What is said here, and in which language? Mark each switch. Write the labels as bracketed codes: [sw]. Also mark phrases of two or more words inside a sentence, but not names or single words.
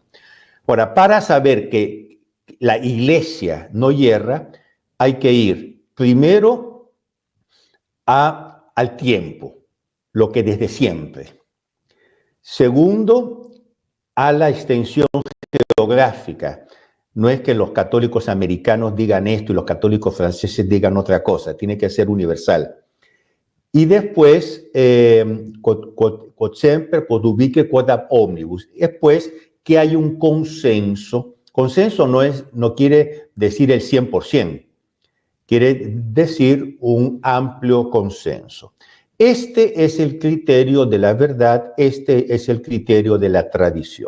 [es] Ahora, para saber que la iglesia no yerra, hay que ir primero al tiempo, lo que desde siempre. Segundo, a la extensión geográfica. No es que los católicos americanos digan esto y los católicos franceses digan otra cosa, tiene que ser universal. Y después, [la] quod semper, quod ubique, quod ab omnibus. [es] Después, que hay un consenso. Consenso no quiere decir el 100%, quiere decir un amplio consenso. Este es el criterio de la verdad, este es el criterio de la tradición.